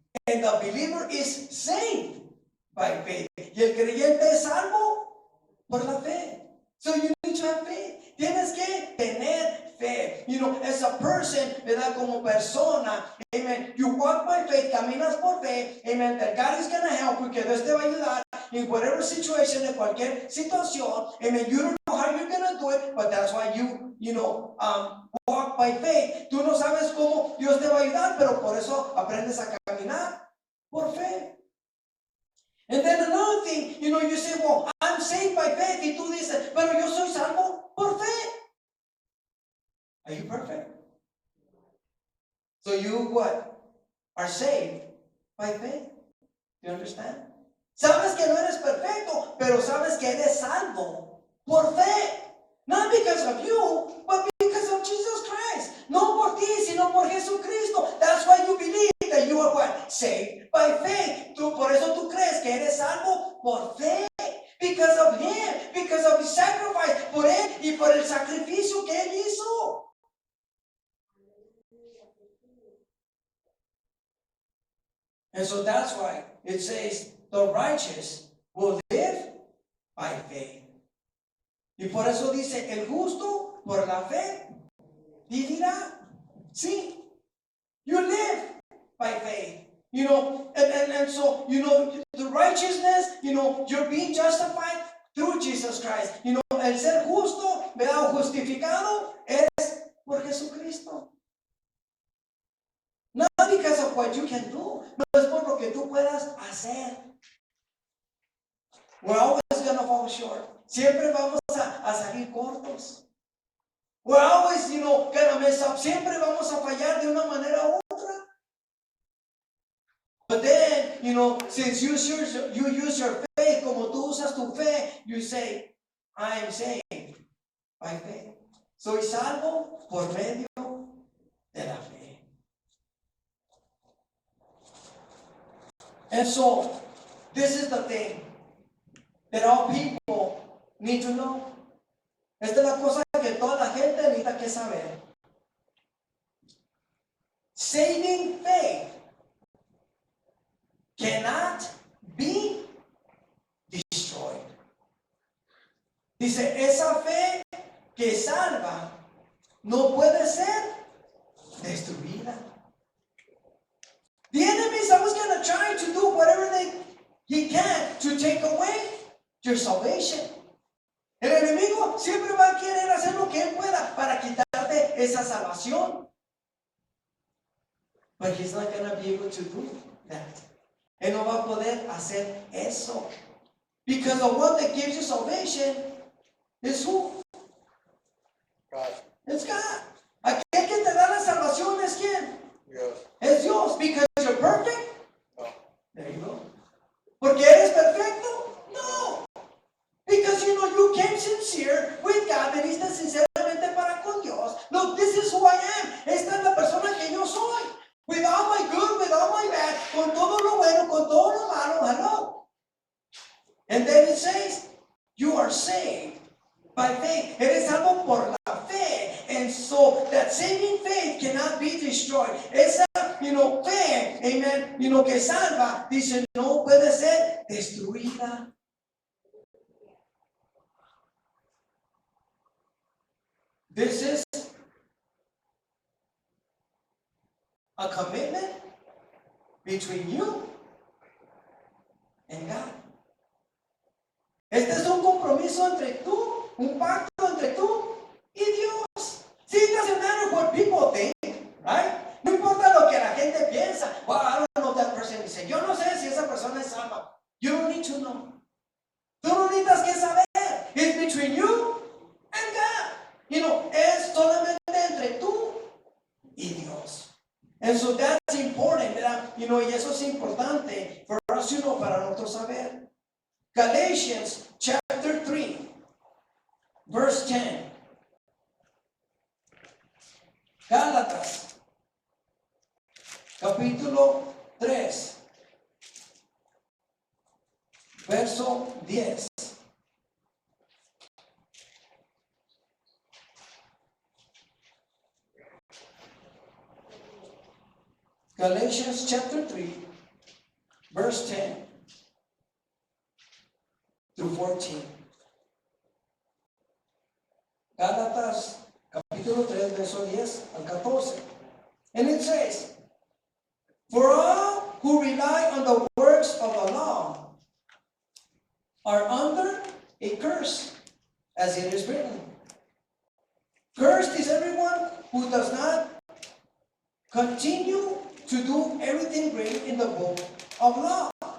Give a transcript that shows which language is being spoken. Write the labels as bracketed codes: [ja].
[en] And the believer is saved by faith. [es] Y el creyente es salvo por la fe. [en] So you need to have faith. [es] Tienes que tener fe. [en] As a person, [es] ¿verdad? Como persona, amen. [en] You walk by faith, [es] caminas por fe, amen. [en] That God is going to help you, [es] que Dios te va a ayudar [en] in whatever situation, [es] en cualquier situación, amen. [en] You don't know how you're going to do it, but that's why you walk by faith. [es] Tú no sabes cómo Dios te va a ayudar, pero por eso aprendes a caminar por fe. [en] And then another thing, you say, well, I'm saved by faith. [es] Y tú dices, pero yo soy salvo por fe. [en] Are you perfect? So you what? Are saved by faith. Do you understand? [es] Sabes que no eres perfecto, pero sabes que eres salvo por fe. [en] Not because of you, but because of Jesus Christ. [es] No por ti, sino por Jesucristo. [en] That's why you believe that you are what? Saved by faith. [es] Por eso tú crees que eres salvo por fe. [en] Because of Him, because of His sacrifice. [es] Por Él y por el sacrificio que Él hizo. [en] And so that's why it says the righteous will live by faith. [es] Y por eso dice, el justo por la fe vivirá. [en] Sí. You live by faith. And so, the righteousness, you're being justified through Jesus Christ. [es] El ser justo, ¿verdad? Justificado es por Jesucristo. [en] Not because of what you can do. [es] No es por lo que tú puedas hacer. [en] We're always going to fall short. [es] Siempre vamos a salir cortos. [en] We're always, gonna mess up. [es] Siempre vamos a fallar de una manera u otra. [en] But then, since you use your faith, [es] como tú usas tu fe, [en] you say, I am saved by faith. [es] Soy salvo por medio de la fe. [en] And so, this is the thing that all people need to know. [es] Esta es la cosa que toda la gente necesita que saber. [en] Saving faith cannot be destroyed. [es] Dice, esa fe que salva no puede ser destruida. [en] The enemy is always going to try to do whatever he can to take away your salvation. [es] El enemigo siempre va a querer hacer lo que él pueda para quitarte esa salvación. [en] But he's not going to be able to do that. [es] Él no va a poder hacer eso. [en] Because the one that gives you salvation is who? God. It's God. [es] Aquel que te da la salvación es quién? Dios. Es Dios. [en] Because you're perfect? No. There you go. [es] Porque eres perfecto? No. [en] Because you came sincere with God, [es] veniste sinceramente para con Dios. [en] Look, this is who I am. [es] Esta es la persona que yo soy. [en] With all my good, with all my bad, [es] con todo lo bueno, con todo lo malo, [en] hello. And then it says, you are saved by faith. [es] Eres salvo por la fe. [en] And so that saving faith cannot be destroyed. [es] Esa, fe, amen, que salva, dice, no puede ser destruida. [en] This is a commitment between you and God. [es] Este es un compromiso entre tú, un pacto entre tú y Dios. [en] See, it doesn't matter what people think, right? [es] No importa lo que la gente piensa. [en] Well, I don't know if that person is saved. [es] Yo no sé si esa persona es salva. [en] You don't need to know. [es] Tú no necesitas que saber. [en] It's between you and God. [es] Es solamente entre tú y Dios. [en] And so that's important, [es] ¿verdad? Y eso es importante [en] for us, [es] para nosotros saber. [en] Galatians chapter 3, verse 10. [es] Gálatas, capítulo 3, verso 10. [en] Galatians chapter 3, verse 10 through 14. [es] Gálatas capítulo 3, verso 10 al 14. [en] And it says, for all who rely on the works of the law are under a curse, as it is written. Cursed is everyone who does not continue to do everything great in the book of law.